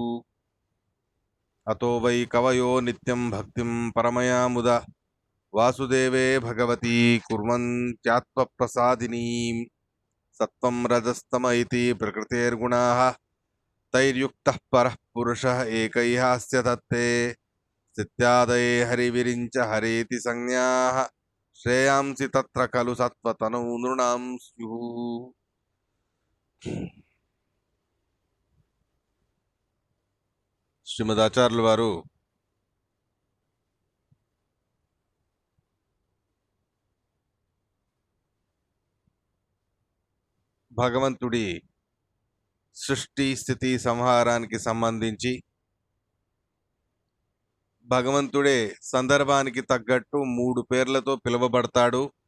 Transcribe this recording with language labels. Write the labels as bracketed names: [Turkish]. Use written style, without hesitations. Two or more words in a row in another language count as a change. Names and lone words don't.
[Sanskrit] अतो वै कवयो नित्यं भक्तिं परमया मुदा वासुदेवे भगवती कुर्वन्त्यात्मप्रसादिनीं सत्त्वं रजस्तम इति प्रकृतेर्गुणाः तैर्युक्तः परः पुरुषः एकैहास्य तत्ते सित्यादये हरिविरिञ्च हरेति संज्ञाः श्रेयांसि तत्र खलु सत्त्वतनौ नृणां स्युः [Telugu] శ్రీమదాచార్యుల వారు భగవంతుడి సృష్టి స్థితి సంహారానికి సంబంధించి భగవంతుడే సందర్భానికి తగ్గట్టు 3 పేర్లతో పిలువబడతాడు.